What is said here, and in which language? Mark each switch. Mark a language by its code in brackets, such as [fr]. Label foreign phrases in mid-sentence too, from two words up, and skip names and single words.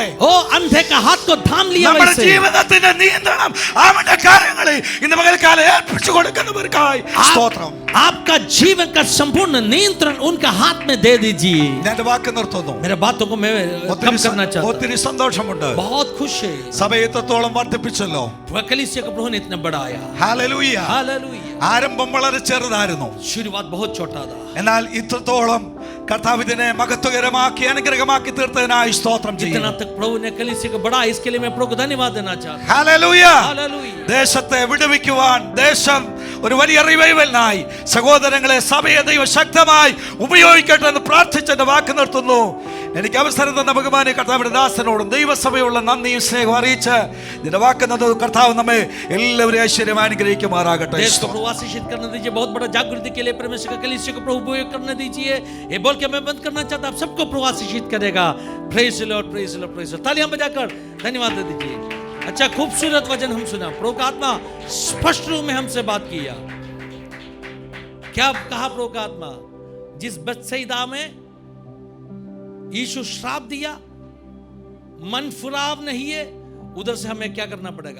[hi] ओ अंधे का हाथ को थाम लिया [ml] നമ്മുടെ [hi] वैसे [ml] ജീവിതത്തിന്റെ നിയന്ത്രണം അവന്റെ കാര്യങ്ങളിൽ ഇന്ന് പകൽക്കാലം ഏൽപ്പിച്ചു കൊടുക്കുന്നവർക്കായി സ്തോത്രം. [hi] आपका जीवन का संपूर्ण नियंत्रण उनका हाथ में दे दीजिए। [ml] ഞാൻ എൻ്റെ വാക്ക് നിർത്തുന്നു. [hi] मेरे बातों को मैं कम करना चाहता हूं। [ml] ഒത്തിരി സന്തോഷമുണ്ട്. [hi] बहुत खुश है, [ml] സഭ എത്രത്തോളം വർദ്ധിപ്പിച്ചല്ലോ. [hi] कलीसिया को प्रभु ने इतना बढ़ाया। [ml] ഹല്ലേലൂയ. [hi] हालेलुया। [ml] ആരംഭം വളരെ ചെറുതായിരുന്നു, [hi] शुरुआत बहुत छोटा था, [ml] എന്നാൽ ഇത്രത്തോളം കർത്താവ് ഇതിനെ മഹത്വകരമാക്കി അനുഗ്രഹമാക്കി തീർത്തതിനായി സ്തോത്രം [hi] जितना [ml] ചെയ്യുന്നു. [hi] तक प्रभु ने कलीसिया को बढ़ाया, इसके लिए मैं प्रभु को धन्यवाद देना चाहता हूं। [ml] ഹല്ലേലൂയ. [hi] हालेलुया। [ml] ദേശത്തെ വിടുവിക്കുവാൻ, ദേശം ഒരു വലിയ റിവൈവലിനായി സഹോദരങ്ങളെ സഭയെ ദൈവം ശക്തമായി ഉപയോഗിക്കട്ടെ എന്ന് പ്രാർത്ഥിച്ച് എന്റെ വാക്ക് നിർത്തുന്നു. എനിക്ക് അവസരം തന്ന ബഹുമാന്യ കർത്താവിന്റെ ദാസനോടും ദൈവസഭയുള്ള നന്ദിയും സ്നേഹവും അറിയിച്ച് ഇതിന്റെ വാക്ക് കർത്താവ് നമ്മെ എല്ലാവരെയും ഐശ്വര്യം അനുഗ്രഹിക്കുമാറാകട്ടെ. [hi] देश को प्रभु आशीषित करने दीजिए, बहुत बड़ा जागृति के लिए परमेश्वर का कलीसिया को प्रभु उपयोग करने दीजिए। ये बोल के मैं बंद करना चाहता, आप सबको प्रभु आशीषित करेगा। [en] praise the Lord, praise the Lord, praise the Lord. [hi] तालियां बजाकर धन्यवाद दे दीजिए। अच्छा, खूबसूरत वचन हम सुना, प्रभु का आत्मा स्पष्ट रूप में हमसे बात किया। क्या कहा प्रभु का आत्मा? जिस बेथसैदा में यीशु श्राप दिया, मन फुराव नहीं है, उधर से हमें क्या करना पड़ेगा?